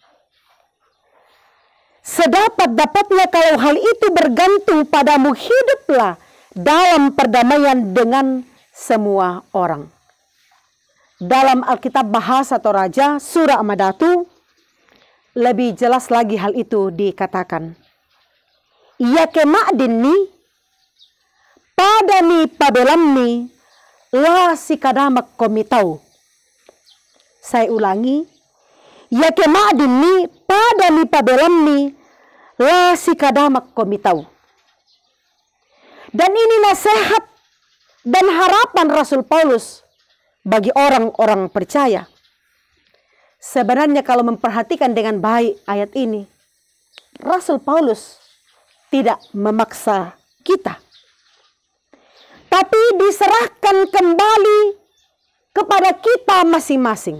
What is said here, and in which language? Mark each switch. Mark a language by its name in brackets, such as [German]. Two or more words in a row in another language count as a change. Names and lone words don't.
[Indonesian] Sedapat-dapatnya kalau hal itu bergantung padamu, hiduplah dalam perdamaian dengan semua orang. Dalam Alkitab Bahasa Toraja, Surah Amadatu, lebih jelas lagi hal itu dikatakan. [Toraja-Sa'dan] Ya kemakdini, padani pabelamni, la sikadamak komitau. [Indonesian] Saya ulangi. [Toraja-Sa'dan] Ya kemakdini, padani pabelamni, la sikadamak komitau. [Indonesian] Dan ini nasihat dan harapan Rasul Paulus bagi orang-orang percaya. Sebenarnya kalau memperhatikan dengan baik ayat ini, Rasul Paulus tidak memaksa kita, tapi diserahkan kembali kepada kita masing-masing.